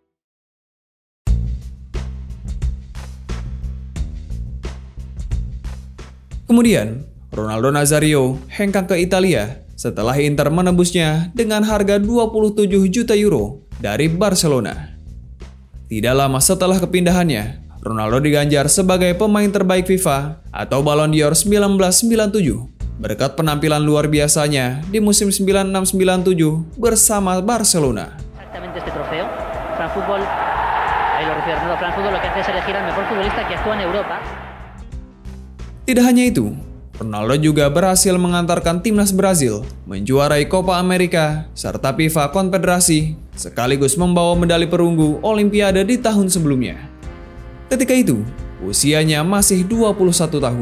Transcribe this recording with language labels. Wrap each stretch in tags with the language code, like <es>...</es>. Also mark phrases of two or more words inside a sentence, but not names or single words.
<id>Kemudian, Ronaldo Nazario hengkang ke Italia setelah Inter menebusnya dengan harga 27 juta euro dari Barcelona. Tidak lama setelah kepindahannya, Ronaldo diganjar sebagai pemain terbaik FIFA atau Ballon d'Or 1997 berkat penampilan luar biasanya di musim 96-97 bersama Barcelona.</id> <es>Exactamente este trofeo. France Football, ahí lo refiero, no, France Football lo que hace es elegir al mejor futbolista que actúa en Europa.</es> <id>Tidak hanya itu, Ronaldo juga berhasil mengantarkan timnas Brazil menjuarai Copa America serta FIFA Konfederasi, sekaligus membawa medali perunggu Olimpiade di tahun sebelumnya. Ketika itu, usianya masih 21 tahun.</id>